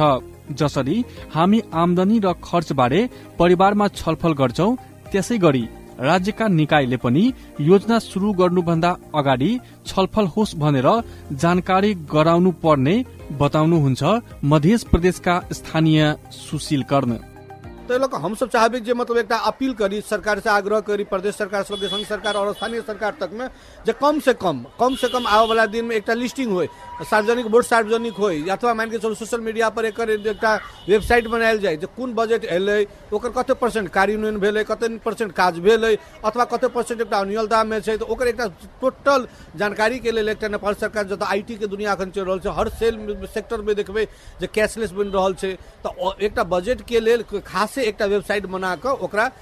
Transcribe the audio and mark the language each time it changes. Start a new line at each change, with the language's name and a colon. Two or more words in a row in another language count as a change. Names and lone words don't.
Nepali: जसरी हामी आमदनी र खर्च बारे परिवारमा छलफल गर्छौं, त्यसै गरी राज्यका निकायले पनि योजना सुरु गर्नुभन्दा अगाडि छलफल होस् भनेर जानकारी गराउनु पर्ने बताउनुहुन्छ मध्य प्रदेशका स्थानीय सुशील कर्ण।
Maithili: तो लोग हम सब चाहबे जे मतलब एक अपील करी, सरकार से आग्रह करी, प्रदेश सरकार, संघ सरकार और स्थानीय सरकार तक में जे कम से कम आवे वाला दिन में एक लिस्टिंग हो, सार्वजनिक बोर्ड सार्वजनिक हो, अथवा मान के चलो
English: social media
Maithili: पर एक वेबसाइट बनायल जाए जे कुन बजेट एलै, ओकर कते परसेंट कार्यान्वयन भेलै, कते परसेंट काज भेलै, अथवा कते परसेंट एक अन्यलता में छै, तो ओकर एक टोटल जानकारी के लिए एक नेपाल सरकार जत आईटी के दुनिया अखन चल रहल छै, हर सेक्टर में देखबे जे कैशलेस बन रहल छै, तो एक बजेट के लिए खास एक वेबसाइट बना कर ओकरा